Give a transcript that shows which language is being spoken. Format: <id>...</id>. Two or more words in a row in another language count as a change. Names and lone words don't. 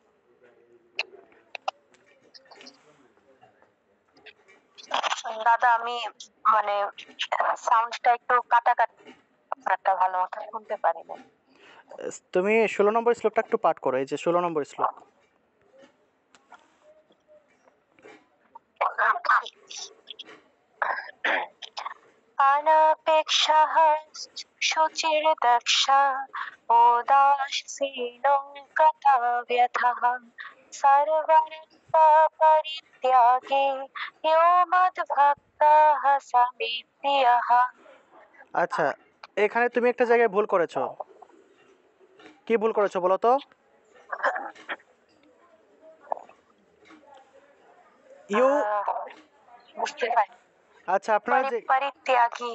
<bn>দাদা আমি মানে সাউন্ডটা একটু কাটা ভালো মতো শুনতে পারি না। তুমি 16 নম্বর শ্লোকটা একটু পাঠ করো, এই যে 16 নম্বর শ্লোক।</bn> <sa>अनपेक्षः शुचिर्दक्षः उदासीनो गतव्यथः सर्वरत्नपरित्यागी यो मद्भक्तः स मे प्रियः।</sa> <bn>আচ্ছা, এখানে তুমি একটা জায়গায় ভুল করেছো। কি ভুল করেছো বলো তো? বুঝতে পারি। আচ্ছা, আপনারা যে পরিত্যাগী,</bn>